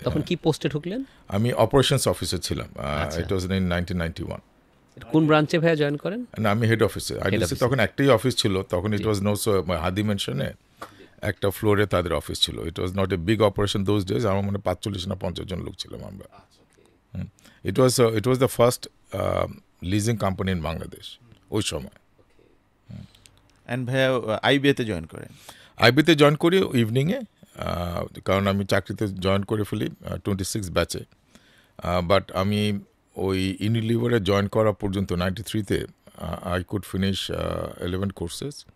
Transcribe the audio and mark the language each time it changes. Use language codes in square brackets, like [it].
[bn] তখন কি পোস্টে ঢুকলেন? আমি অপারেশনস অফিসার ছিলাম। [en] It was in 1991। [bn] কোন ব্রাঞ্চে ভাইয়া জয়েন করেন? না, আমি হেড অফিসে। আইডিএলসি তখন একটাই অফিস ছিল, তখন ইট ওয়াজ নো সো হাদি মেনশনে একটা ফ্লোরে তাদের অফিস ছিল। [en] It was not a big operation those days. [bn] আমার মনে 45 না 50 জন লোক ছিলাম আমরা। [en] It was the first leasing company in Bangladesh [bn] ওই সময়। And ভাইয়া আইবিএতে জয়েন করেন? আইবিতে জয়েন করি ইভিনিংয়ে, কারণ আমি চাকরিতে জয়েন করে ফেলি 26 ব্যাচে। বাট আমি ওই ইউনিলিভারে জয়েন করা পর্যন্ত 93-তে [en] I could finish 11 courses.